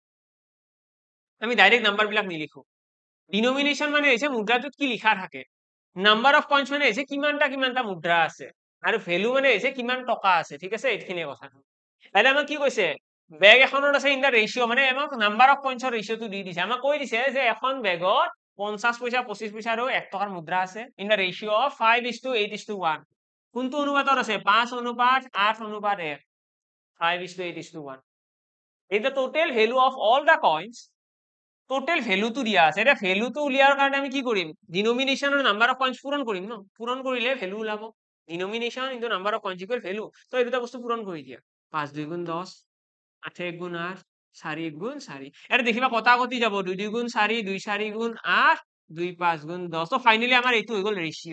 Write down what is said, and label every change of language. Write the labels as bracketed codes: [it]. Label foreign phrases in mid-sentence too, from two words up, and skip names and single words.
[as] আমি [en] direct number [as] বিলাক নিলিখো ডিনোমিনেশন মানে হৈছে মুদ্ৰাটোত কি লিখা থাকে [en] number of coins [as] মানে হৈছে কিমানটা মুদ্ৰা আছে আৰু ভ্যালু মানে হৈছে কিমান টকা আছে ঠিক আছে এইখিনি কথা তাহলে আমাক কি কৈছে বেগ এখনত আছে [en] in the ratio [as] মানে আমাক [en] number of coins ratio [as] দি দিছে আমাক কৈ দিছে যে এখন বেগত 50 পইচা 25 পইচা আৰু 1 টকাৰ মুদ্ৰা আছে [en] in the ratio of [as] 5:8:1 কোনটো অনুপাতত আছে 5 অনুপাত 8 অনুপাত 1 [en] 5:8:1 is the total value of all the coins total value to [as] দিয়া আছে এটা [en] value to [as] উলিয়াৰ কাৰণে আমি কি কৰিম ডিনোমিনেশন আৰু [en] number of coins [as] পূৰণ কৰিম ন পূৰণ কৰিলে ভ্যালু ওলাব [en] denomination into number of coins equal value [as] তো এই দুটা বস্তু পূৰণ কৰি দিয়া 5 2 গুণ 10 8 1 গুণ 8 4 1 গুণ 4 এটা দেখিবা কটাকটি যাব 2 2 গুণ 4 2 4 গুণ 8 2 5 গুণ 10 তো ফাইনালি আমাৰ এইটো হৈ গল ৰেশিও